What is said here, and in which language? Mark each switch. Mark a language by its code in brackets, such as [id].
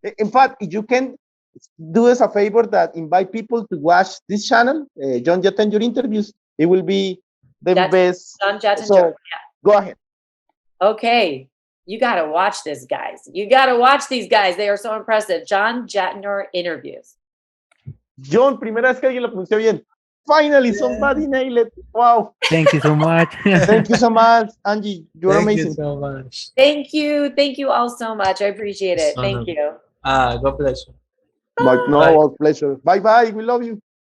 [en] In fact, if you can do us a favor that invite people to watch this channel, Jhon Jatenjor interviews, it will be the best. Jhon Jatenjor. So, go ahead. Okay. You got to watch this, guys. You got to watch these guys. They are so impressive. Jhon Jatenjor interviews. [es] John, primera vez que alguien lo pronunció bien. [en] Finally, somebody nailed it. Wow. Thank you so much. Thank you so much, Angie. You're thank amazing. you so much. Thank you all so much. I appreciate it. Thank you. God bless you. No, our pleasure. Bye bye. We love you.